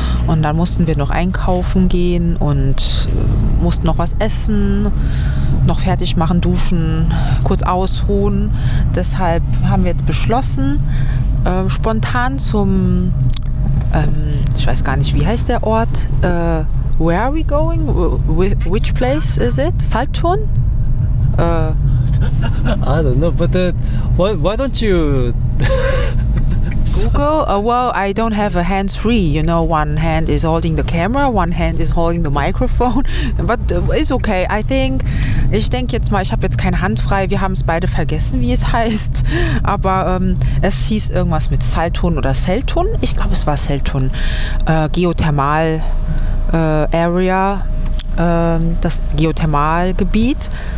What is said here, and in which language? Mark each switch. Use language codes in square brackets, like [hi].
[de] Und dann mussten wir noch einkaufen gehen und mussten noch was essen, noch fertig machen, duschen, kurz ausruhen. Deshalb haben wir jetzt beschlossen, spontan zum, ich weiß gar nicht, wie heißt der Ort? [en] Where are we going? Which place is it? Saltun? I don't know, but why don't you Google? Well, I don't have a hands-free. You know, one hand is holding the camera, one hand is holding the microphone. But it's okay. [de] Ich denke jetzt mal, ich habe jetzt keine Hand frei. Wir haben es beide vergessen, wie es heißt. Aber es hieß irgendwas mit Saltun oder Seltun. Ich glaube, es war Seltun. Geothermal Area, das Geothermalgebiet.